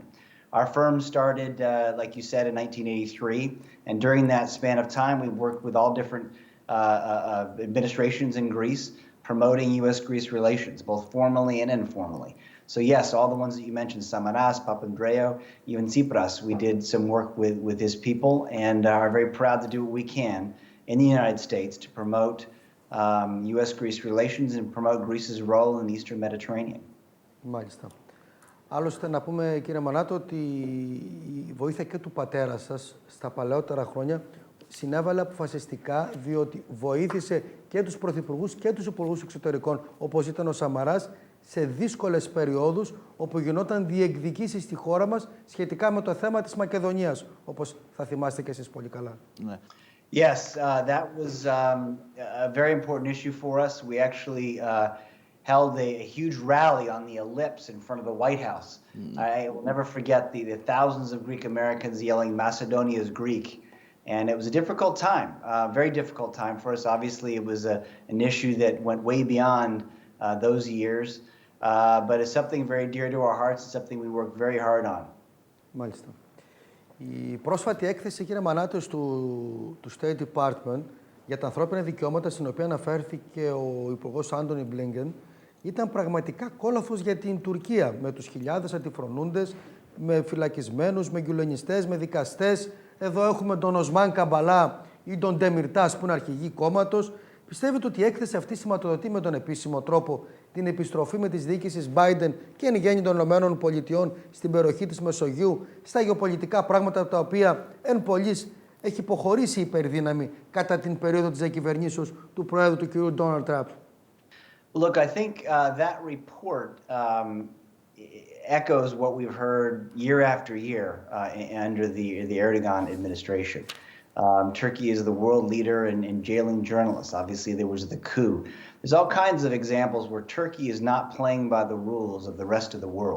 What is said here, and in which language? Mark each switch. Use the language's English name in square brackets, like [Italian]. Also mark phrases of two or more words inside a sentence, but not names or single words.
[English] Our firm started, like you said, in 1983, and during that span of time, we've worked with all different administrations in Greece, promoting U.S.-Greece relations, both formally and informally. So yes, all the ones that you mentioned, Samaras, Papandreou, even Tsipras, we did some work with his people and are very proud to do what we can in the United States to promote U.S.-Greece relations and promote Greece's role in the Eastern Mediterranean. [Greek] Μάλιστα. Άλλωστε να πούμε, κύριε Μανάτο, ότι η βοήθεια και του πατέρα σας στα παλαιότερα χρόνια συνέβαλε αποφασιστικά, διότι βοήθησε και τους πρωθυπουργούς και τους υπουργούς εξωτερικών, όπως ήταν ο Σαμαράς, σε δύσκολες περιόδους, όπου γινόταν διεκδικήσεις στη χώρα μας σχετικά με το θέμα της Μακεδονίας, όπως θα θυμάστε και εσείς πολύ καλά. Ναι. [English] Yes, that was a very important issue for us. We actually held a huge rally on the Ellipse in front of the White House. I will never forget the thousands of Greek Americans yelling, "Macedonia is Greek." And it was a difficult time, very difficult time for us. Obviously, it was an issue that went way beyond those years, but it's something very dear to our hearts. It's something we worked very hard on. [Greek] Μάλιστα. Η πρόσφατη έκθεση, κύριε Μανάτος, του [English] State Department [Greek] για τα ανθρώπινα δικαιώματα, στην οποία αναφέρθηκε ο Υπουργός Άντονι Μπλίνκεν, ήταν πραγματικά κόλαφος για την Τουρκία, με τους χιλιάδες αντιφρονούντες, με φυλακισμένους, με γκουλενιστές, με δικαστές. Εδώ έχουμε τον Οσμάν Καμπαλά ή τον Ντεμιρτάς, που είναι αρχηγοί κόμματος. Πιστεύετε ότι η έκθεση αυτή σηματοδοτεί με τον επίσημο τρόπο την επιστροφή με τις διοίκησεις Biden και εν γέννη των ΗΠΑ στην περιοχή της Μεσογείου, στα γεωπολιτικά πράγματα τα οποία εν πολλοίς έχει υποχωρήσει η υπερδύναμη κατά την περίοδο της διακυβερνήσεως του Προέδρου του κ. Ντόναλντ Τραμπ? [English] Look, I think that report echoes what we've heard year after year under the Erdogan administration. Turkey is the world leader in jailing journalists. Obviously, there was the coup. There's all kinds of examples where Turkey is not playing by the rules of the rest of the world.